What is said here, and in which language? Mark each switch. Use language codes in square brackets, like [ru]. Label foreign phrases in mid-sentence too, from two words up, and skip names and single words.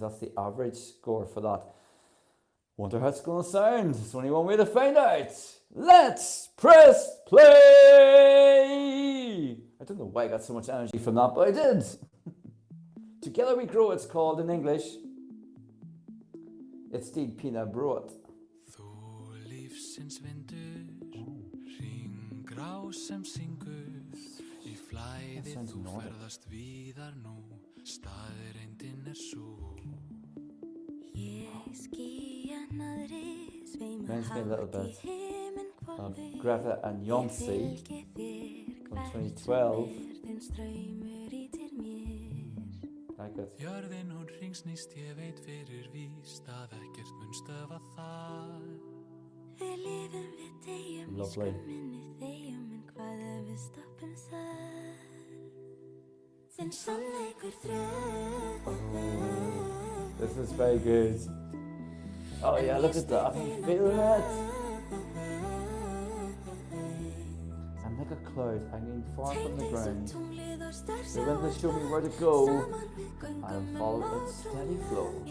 [en] That's the average score for that. Wonder how it's going to sound. There's only one way to find out. Let's press play. I don't know why I got so much energy from that, but I did. Together We Grow, it's called in English. It's Steve Pina Broad. [is] Þú lífsins vindur, hringrás sem syngur, í flæði [en] sounds [is] þú [en] Nordic. [is] ferðast víðar nú, staðreyndin sú. [en] Reminds me a little bit of Greta and Yonsei from 2012. Like it. [is] Jörðin hún hringsnýst, ég veit fyrir víst að ekkert mun stöðva það. Við lifum, við deyjum, í [en] Lovely. [is] skömminni þegjum, en hvað ef við stoppum þar? Þinn sannleikur [en] This is very good. Oh yeah, look at that. I'm feeling it. I'm like a cloud hanging far from the ground. The wind will show me where to go. I'll follow its steady flow.